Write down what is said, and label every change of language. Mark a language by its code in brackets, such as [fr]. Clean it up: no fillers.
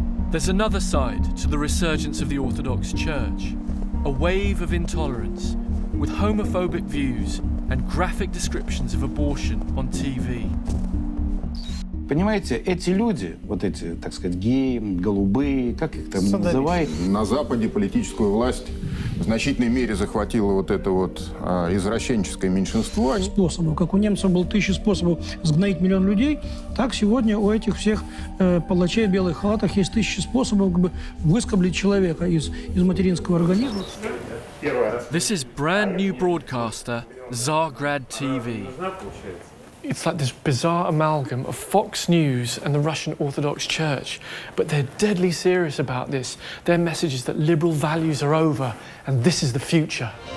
[en] There's another side to the resurgence of the Orthodox Church, a wave of intolerance, with homophobic views and graphic descriptions of abortion on TV. [ru] Понимаете, эти люди, вот эти, так сказать, геи, голубые, как их там называют? На Западе политическую власть в значительной мере захватило вот это вот извращенческое меньшинство. Способов. Как у немцев было 1000 способов сгноить миллион людей, так сегодня у этих всех палачей в белых халатах есть 1000 способов как бы выскоблить человека из материнского организма. [en] This is brand new broadcaster Zargrad TV. It's like this bizarre amalgam of Fox News and the Russian Orthodox Church. But they're deadly serious about this. Their message is that liberal values are over and this is the future.